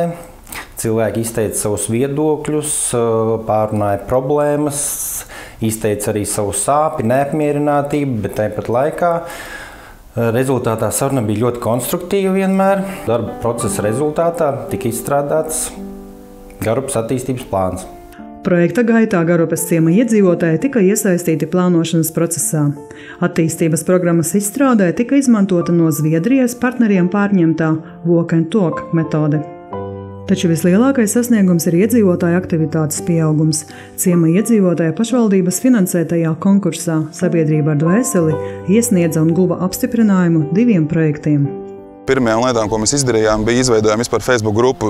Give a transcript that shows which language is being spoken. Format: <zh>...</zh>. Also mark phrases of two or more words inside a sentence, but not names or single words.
<lv>Cilvēki izteica savus viedokļus, pārunāja problēmas, izteica arī savu sāpi, neapmierinātību, bet tāpat laikā rezultātā saruna bija ļoti konstruktīva vienmēr. Darba procesa rezultātā tika izstrādāts Garupes attīstības plāns. Projekta gaitā Garupes ciema iedzīvotāji tika iesaistīti plānošanas procesā. Attīstības programmas izstrādē tika izmantota no Zviedrijas partneriem pārņemtā</lv> <en>walk and talk</en> <lv>metode. Taču vislielākais sasniegums ir iedzīvotāju aktivitātes pieaugums. Ciema iedzīvotāja pašvaldības finansētajā konkursā Sabiedrība ar dvēseli iesniedza un guva apstiprinājumu 2 projektiem. Pirmajām lietām, ko mēs izdarījām, bija izveidojām vispār Facebook grupu.</lv>